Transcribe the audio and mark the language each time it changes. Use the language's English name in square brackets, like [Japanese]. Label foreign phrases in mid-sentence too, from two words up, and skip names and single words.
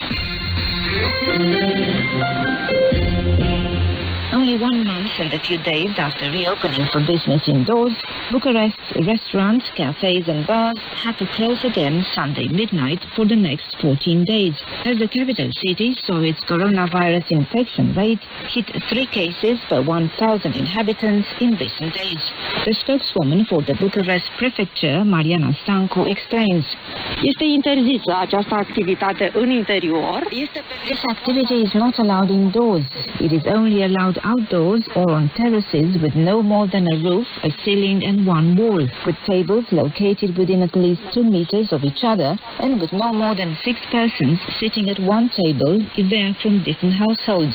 [English] Only 1 month and a few days after reopening for business indoors, Bucharest's restaurants, cafes and bars had to close again Sunday midnight for the next 14 days, as the capital city saw its coronavirus infection rate hit 3 cases per 1,000 inhabitants in recent days. The spokeswoman for the Bucharest Prefecture, Mariana Stancu, explains. [Romanian] Este interzisă această activitate în interior. [English] This activity is not allowed indoors. It is only allowed outdoors or on terraces with no more than a roof, a ceiling and 1 wall, with tables located within at least 2 meters of each other and with no more than 6 persons sitting at one table if they are from different households.